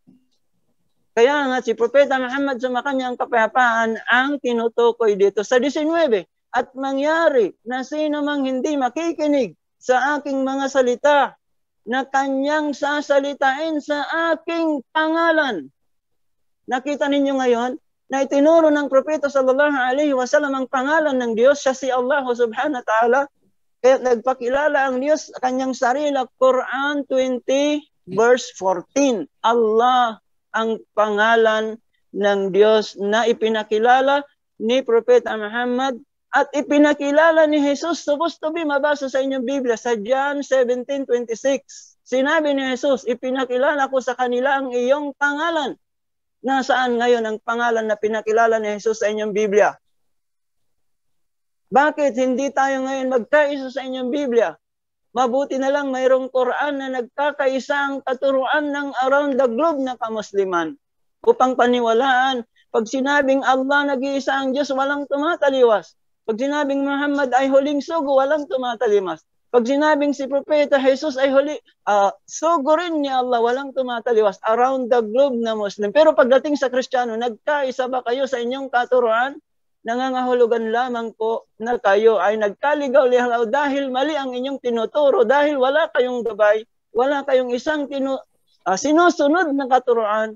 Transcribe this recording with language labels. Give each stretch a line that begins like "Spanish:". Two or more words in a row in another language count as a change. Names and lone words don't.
Filipino: Kaya nga si Propeta Muhammad sa kanyang kapayapaan ang tinutukoy dito sa 19. At mangyari na sino mang hindi makikinig sa aking mga salita na kanyang sasalitain sa aking pangalan. Nakita ninyo ngayon na itinuro ng Propeta
Arabic: صلى الله عليه وسلم
Filipino: ang pangalan ng Diyos, siya si Allah
Arabic: سبحانه وتعالى.
Filipino: Kaya nagpakilala ang Diyos sa kanyang sarili. Quran 20 verse 14. Allah ang pangalan ng Diyos na ipinakilala ni Propeta Muhammad At ipinakilala ni Jesus,
English: supposed to be
Filipino: mabasa sa inyong Biblia, sa John 17:26. Sinabi ni Jesus, ipinakilala ko sa kanila ang iyong pangalan. Nasaan ngayon ang pangalan na pinakilala ni Jesus sa inyong Biblia? Bakit hindi tayo ngayon magkaisa sa inyong Biblia? Mabuti na lang mayroong Quran na nagkakaisa ang katuruan ng
English: around the globe
Filipino: na kamusliman upang paniwalaan. Pag sinabing Allah nag-iisa ang Diyos, walang tumataliwas. Pag sinabing Muhammad ay huling sugo, walang tumatalimas. Pag sinabing si Propeta Jesus ay sugo rin ni Allah, walang tumataliwas.
English: Around the globe na Muslim.
Filipino: Pero pagdating sa Kristiyano, nagkaisa ba kayo sa inyong katuruan? Nangangahulugan lamang po na kayo ay nagkaligaw-ligaw dahil mali ang inyong tinuturo, dahil wala kayong gabay, wala kayong isang sinusunod na katuruan.